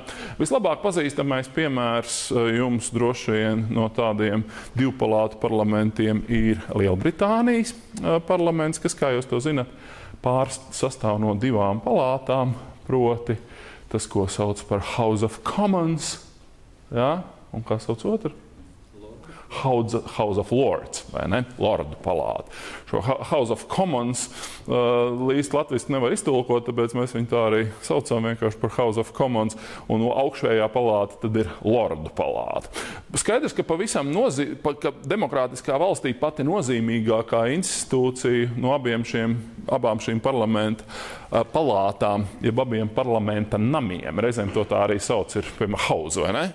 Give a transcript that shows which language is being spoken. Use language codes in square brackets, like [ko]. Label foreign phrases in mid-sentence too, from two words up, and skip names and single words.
[lv] Vislabāk pazīstamais piemērs jums droši vien no tādiem divpalātu parlamentiem ir Lielbritānijas parlaments, kas, kā jūs to zinat, sastāv no divām palātām, proti tas, ko sauc par House of Commons, ja? Un kā sauc otru? House of Lords, vai ne? Lordu palāta. Šo House of Commons līdz latviski nevar iztulkot, tāpēc mēs viņu tā arī saucam vienkārši par House of Commons, un no augšējā palāta tad ir Lordu palāta. Skaidrs, ka ka demokrātiskā valstī pati nozīmīgākā institūcija no abām šīm parlamenta palātām, jeb abiem parlamenta namiem, reizēm to tā arī sauc, ir, piemēram, house, vai ne?